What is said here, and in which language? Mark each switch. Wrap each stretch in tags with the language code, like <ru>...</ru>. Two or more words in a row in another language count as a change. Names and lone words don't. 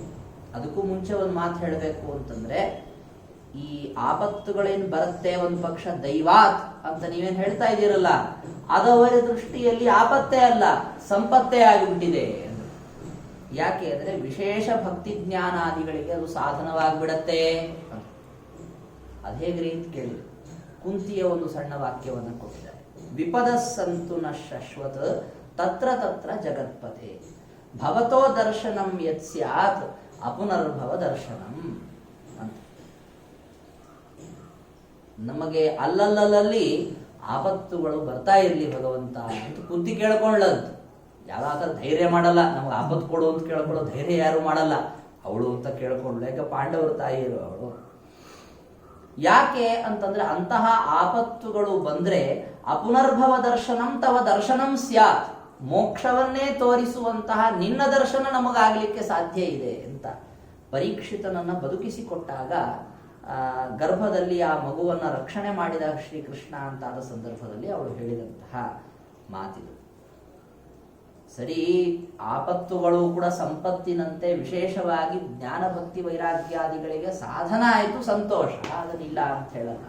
<kn>ಅದಕ್ಕೂ ಮುಂಚೆ ಒಂದು ಮಾತು ಹೇಳಬೇಕು ಅಂತಂದ್ರೆ, ಈ ಆಪತ್ತುಗಳೇನು ಬರುತ್ತೆ ಒಂದು ಪಕ್ಷ ದೈವಾತ್ ಅಂತ ನೀವೇನು ಹೇಳ್ತಾ ಇದ್ದೀರಲ್ಲ, ಅದವರ ದೃಷ್ಟಿಯಲ್ಲಿ ಆಪತ್ತೇ ಅಲ್ಲ, ಸಂಪತ್ತೇ ಆಗಿಬಿಟ್ಟಿದೆ. ಯಾಕೆ ಅಂದ್ರೆ ವಿಶೇಷ ಭಕ್ತಿ ಜ್ಞಾನಾದಿಗಳಿಗೆ ಅದು ಸಾಧನವಾಗಿಬಿಡತ್ತೆ. ಅದೇಗ್ರಿ ಅಂತ ಕೇಳಿ ಕುಂತಿಯ ಒಂದು ಸಣ್ಣ ವಾಕ್ಯವನ್ನು ಕೊಟ್ಟಿದ್ದಾರೆ,</kn> <sa>ವಿಪದ ಸಂತು ನ ಶಶ್ವತ್ ತತ್ರ ತತ್ರ ಜಗತ್ಪತೆ ಭವತೋ ದರ್ಶನಂ ಯತ್ ಸ್ಯಾತ್ ಅಪುನರ್ಭವ ದರ್ಶನಂ</sa> <kn>ಅಂತ. ನಮಗೆ ಅಲ್ಲಲ್ಲಲ್ಲಿ ಆಪತ್ತುಗಳು ಬರ್ತಾ ಇರ್ಲಿ ಭಗವಂತ ಅಂತ ಕುಂತಿ ಕೇಳ್ಕೊಳ್ಳದ್ದು. ಯಾವ ಧೈರ್ಯ ಮಾಡಲ್ಲ, ನಮ್ಗೆ ಆಪತ್ತು ಕೊಡು ಅಂತ ಕೇಳ್ಕೊಳ್ಳೋ ಧೈರ್ಯ ಯಾರು ಮಾಡಲ್ಲ. ಅವಳು ಅಂತ ಕೇಳ್ಕೊಂಡ್ಳು, ಯಾಕೆ ಪಾಂಡವರ ತಾಯಿಯರು ಅವಳು. ಯಾಕೆ ಅಂತಂದ್ರೆ ಅಂತಹ ಆಪತ್ತುಗಳು ಬಂದ್ರೆ</kn> <sa>ಅಪುನರ್ಭವ ದರ್ಶನಂ ತವ ದರ್ಶನಂ ಸ್ಯಾತ್,</sa> <kn>ಮೋಕ್ಷವನ್ನೇ ತೋರಿಸುವಂತಹ ನಿನ್ನ ದರ್ಶನ ನಮಗಾಗಲಿಕ್ಕೆ ಸಾಧ್ಯ ಇದೆ ಅಂತ ಪರೀಕ್ಷಿತನನ್ನ ಬದುಕಿಸಿಕೊಟ್ಟಾಗ ಗರ್ಭದಲ್ಲಿ ಆ ಮಗುವನ್ನ ರಕ್ಷಣೆ ಮಾಡಿದ ಶ್ರೀಕೃಷ್ಣ ಅಂತಾದ ಸಂದರ್ಭದಲ್ಲಿ ಅವಳು ಹೇಳಿದಂತಹ ಮಾತಿದು. ಸರಿ, ಆಪತ್ತುಗಳು ಕೂಡ ಸಂಪತ್ತಿನಂತೆ ವಿಶೇಷವಾಗಿ ಜ್ಞಾನ ಭಕ್ತಿ ವೈರಾಗ್ಯಾದಿಗಳಿಗೆ ಸಾಧನ ಆಯಿತು, ಸಂತೋಷ, ಅದನ್ನಿಲ್ಲ ಅಂತ ಹೇಳಲ್ಲ.</kn>